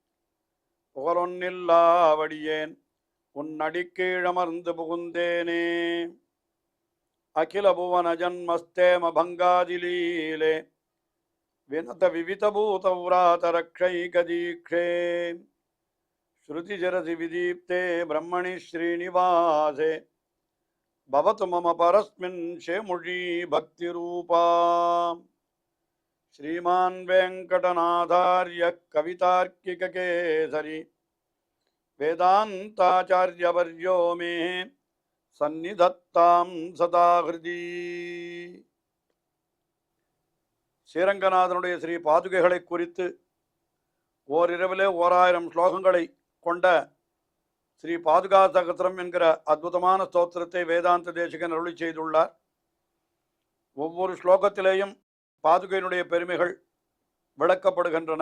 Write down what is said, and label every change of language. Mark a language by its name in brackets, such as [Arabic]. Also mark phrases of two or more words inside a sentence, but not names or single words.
[Tamil] புகழொன்னில்லாவடியேன் உன் அடிக்கீழமர்ந்து புகுந்தேனே [Sanskrit] अखिल भुवन जन्मस्थेम भङ्गादिलीले विनत विविधभूत व्रात रक्षैकदीक्षे श्रुतिशिरसि विदीप्ते ब्रह्मणि श्रीनिवासे भवतु मम परस्मिन् शेमुषी भक्तिरूपा श्रीमान् वेंकटनाथार्य कवितार्किककेसरी वेदान्ताचार्यवर्यो मे सन्निधत्तां सदा हृदि [Tamil] ஸ்ரீரங்கநாதனுடைய ஸ்ரீ பாதுகைகளை குறித்து ஓரிரவிலே 1000 ஸ்லோகங்களை கொண்ட ஸ்ரீ பாதுகா சகஸ்ரம் என்கிற அற்புதமான ஸ்தோத்திரத்தை வேதாந்த தேசிகன் அருளி செய்துள்ளார். ஒவ்வொரு ஸ்லோகத்திலேயும் பாதுகையினுடைய பெருமைகள் விளக்கப்படுகின்றன.